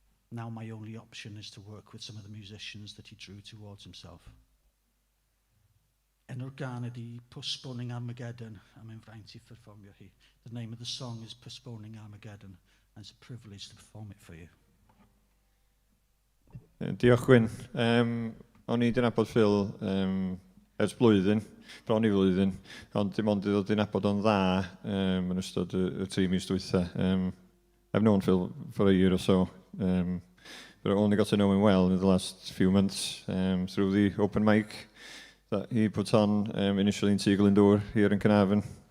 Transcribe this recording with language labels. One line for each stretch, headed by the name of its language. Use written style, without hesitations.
English: Now my only option is to work with some of the musicians that he drew towards himself.
Welsh: Enw'r gan ydy Postponing Armageddon, a mae'n fraint i perfformio hi.
English: The name of the song is Postponing Armageddon, and it's a privilege to perform it for you.
Welsh: Diolch Gwyn. O'n i wedi nabod Phil ers blwyddyn, bron i flwyddyn, ond dim ond i ddod i nabod o'n dda yn ystod y 3 mis dwytha.
English: I've known Phil for a year or so, but I only got to know him well in the last few months through the open mic that he put on initially in Teagle and Door here in Carnarvon.